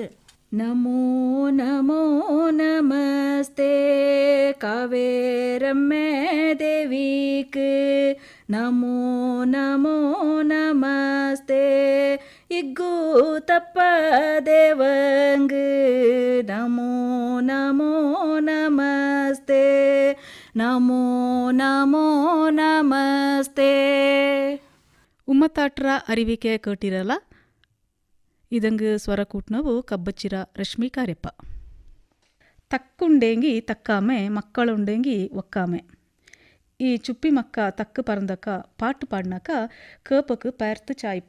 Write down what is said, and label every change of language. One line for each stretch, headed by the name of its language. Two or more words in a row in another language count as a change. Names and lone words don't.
Kodava: ನಮೋ ನಮೋ ನಮಸ್ತೆ ಕಾವೇರಮ್ಮೆ ದೇವಿಕ್ ನಮೋ ನಮೋ ನಮಸ್ತೆ ಇಗ್ಗೂ ತಪ್ಪ ದೇವಂಗ್ ನಮೋ ನಮೋ ನಮಸ್ತೆ ನಮೋ ನಮೋ ನಮಸ್ತೆ. ಉಮ್ಮತಾಟ್ರ ಅರಿವಿಕೆ ಕೇಟಿರಲ್ಲ ಇದಂಗೆ ಸ್ವರ ಕೂಟ್ನವು ಕಬ್ಬಚ್ಚಿರ ರಶ್ಮಿ ಕಾರ್ಯಪ್ಪ. ತಕ್ಕುಂಡೇಂಗಿ ತಕ್ಕಾಮೆ ಮಕ್ಕಳುಂಡೇಂಗಿ ಒಕ್ಕಾಮೆ. ಈ ಚುಪ್ಪಿ ಮಕ್ಕ ತಕ್ಕು ಪರಂದಕ ಪಾಟು ಪಾಡ್ನಕ ಕೇಪಕ್ಕೆ ಪೇರ್ತು ಚಾಯ್ಪ.